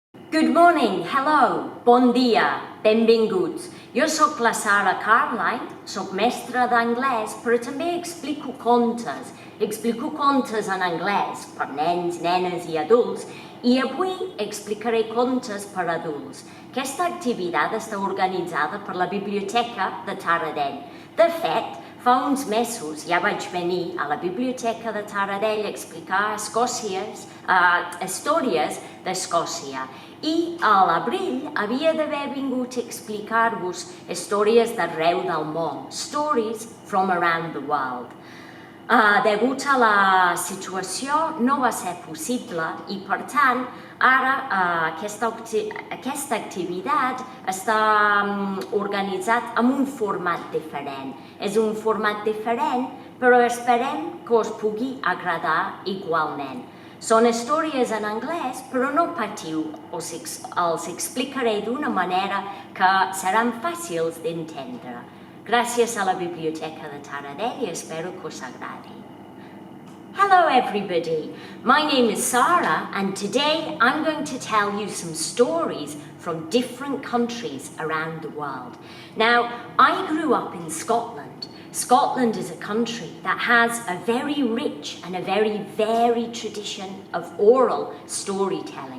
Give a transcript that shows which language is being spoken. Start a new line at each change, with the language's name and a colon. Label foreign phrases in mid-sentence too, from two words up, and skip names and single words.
English: Good morning, hello,
Catalan: bon dia, benvinguts. Jo sóc la Sara Carline, sóc mestra d'anglès, però també explico contes. Explico contes en anglès per nens, nenes i adults, i avui explicaré contes per adults. Aquesta activitat està organitzada per la Biblioteca de Taradell. De fet, fa uns mesos ja vaig venir a la Biblioteca de Taradell a explicar històries d'Escòcia. I a l'abril havia d'haver vingut a explicar-vos històries d'arreu del món,
English: stories from around the world.
Catalan: Degut a la situació no va ser possible i per tant ara aquesta activitat està organitzat amb un format diferent. És un format diferent però esperem que us pugui agradar igualment. Són històries en anglès, però no patiu, els explicaré d'una manera que seran fàcils d'entendre. Gràcies a la Biblioteca de Taradell i espero que us agradi.
English: Hello everybody, my name is Sara and today I'm going to tell you some stories from different countries around the world. Now, I grew up in Scotland. Scotland is a country that has a very rich and a very varied tradition of oral storytelling.